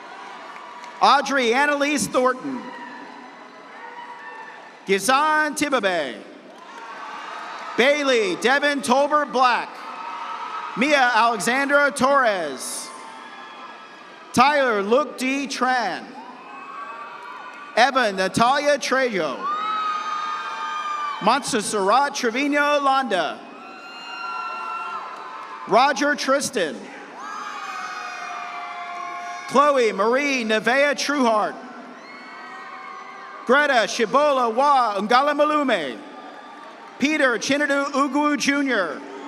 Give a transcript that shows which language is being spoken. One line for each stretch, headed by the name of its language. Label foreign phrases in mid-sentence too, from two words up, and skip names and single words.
English: Audrey Annalise Thornton. Gizan Tibabe. Bailey Devin Tolbert Black. Mia Alexandra Torres. Tyler Luke D. Tran. Evan Natalia Trejo. Montserrat Trevino Londa. Roger Tristan. Chloe Marie Nevea Trueheart. Greta Shibola Wa Ngala Peter Chinadu Ugu Jr.